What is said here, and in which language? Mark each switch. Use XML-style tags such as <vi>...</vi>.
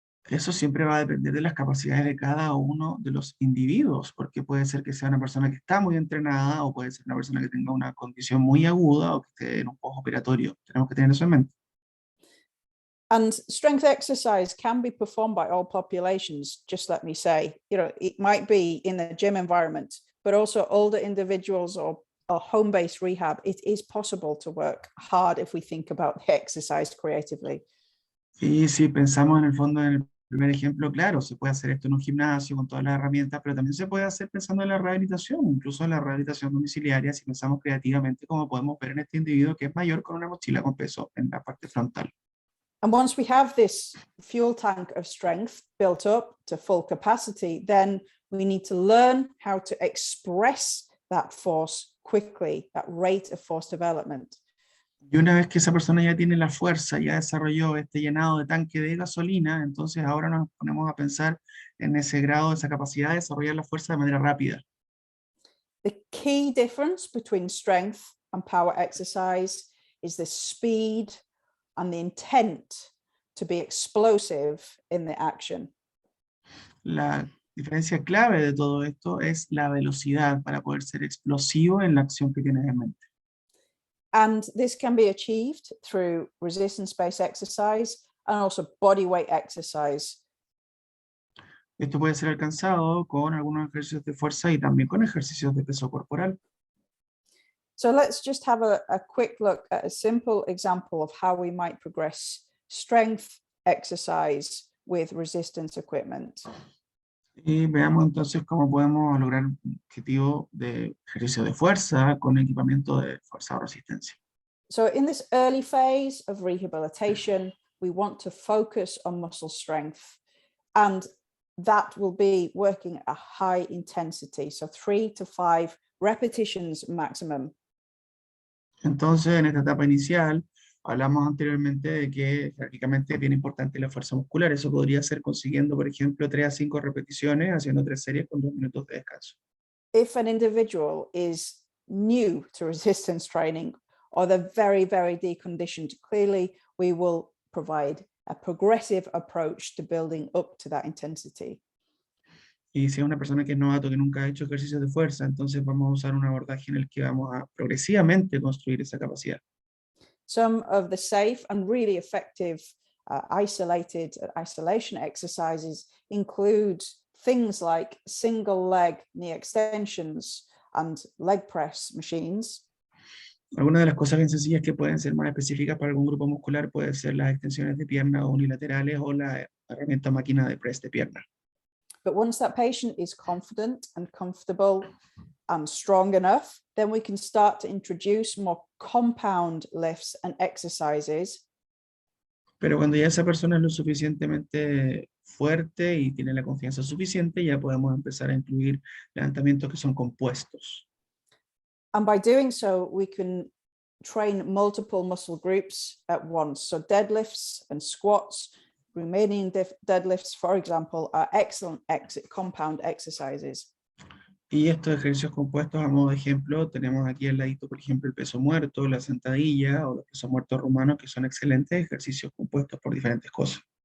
<es>Eso siempre va a depender de las capacidades de cada uno de los individuos, porque puede ser que sea una persona que está muy entrenada o puede ser una persona que tenga una condición muy aguda o que esté en un postoperatorio. Tenemos que tener eso en mente.</es> <en>And strength exercise can be performed by all populations, just let me say. You know, it might be in the gym environment, but also older individuals or home-based rehab, it is possible to work hard if we think about the exercise creatively.</en> <es>Y si pensamos en el fondo en el primer ejemplo, claro, se puede hacer esto en un gimnasio con todas las herramientas, pero también se puede hacer pensando en la rehabilitación, incluso en la rehabilitación domiciliaria, si pensamos creativamente, como podemos ver en este individuo que es mayor con una mochila con peso en la parte frontal.</es> <en>And once we have this fuel tank of strength built up to full capacity, then we need to learn how to express that force quickly, that rate of force development.</en> <es>Y una vez que esa persona ya tiene la fuerza, ya desarrolló este llenado de tanque de gasolina, entonces ahora nos ponemos a pensar en ese grado, esa capacidad de desarrollar la fuerza de manera rápida.</es> <en>The key difference between strength and power exercise is the speed and the intent to be explosive in the action.</en> <es>La diferencia clave de todo esto es la velocidad para poder ser explosivo en la acción que tienes en mente.</es> <en>And this can be achieved through resistance-based exercise and also body weight exercise.</en> <es>Esto puede ser alcanzado con algunos ejercicios de fuerza y también con ejercicios de peso corporal.</es> <en>So let's just have a quick look at a simple example of how we might progress strength exercise with resistance equipment.</en> <es>Y veamos entonces cómo podemos lograr un objetivo de ejercicio de fuerza con equipamiento de fuerza o resistencia.</es> <en>So in this early phase of rehabilitation, we want to focus on muscle strength, and that will be working at a high intensity, so 3 to 5 repetitions maximum.</en> <es>Entonces, en esta etapa inicial, hablamos anteriormente de que jerárquicamente es bien importante la fuerza muscular. Eso podría ser consiguiendo, por ejemplo, 3 a 5 repeticiones, haciendo 3 series con 2 minutos de descanso.</es> <en>If an individual is new to resistance training or they're very, very deconditioned, clearly we will provide a progressive approach to building up to that intensity.</en> <es>Y si es una persona que es novato, que nunca ha hecho ejercicios de fuerza, entonces vamos a usar un abordaje en el que vamos a progresivamente construir esa capacidad.</es> <en>Some of the safe and really effective isolation exercises include things like single leg knee extensions and leg press machines.</en> <es>Algunas de las cosas bien sencillas que pueden ser más específicas para algún grupo muscular pueden ser las extensiones de pierna unilaterales o la herramienta máquina de press de pierna.</es> <en>But once that patient is confident and comfortable and strong enough, then we can start to introduce more compound lifts and exercises.</en> <es>Pero cuando ya esa persona es lo suficientemente fuerte y tiene la confianza suficiente, ya podemos empezar a incluir levantamientos que son compuestos.</es> <en>And by doing so, we can train multiple muscle groups at once. So deadlifts and squats, remaining deadlifts, for example, are excellent compound exercises.</en> <es>Y estos ejercicios compuestos, a modo de ejemplo, tenemos aquí al ladito, por ejemplo, el peso muerto, la sentadilla o los pesos muertos rumanos, que son excelentes ejercicios compuestos por diferentes cosas.</es>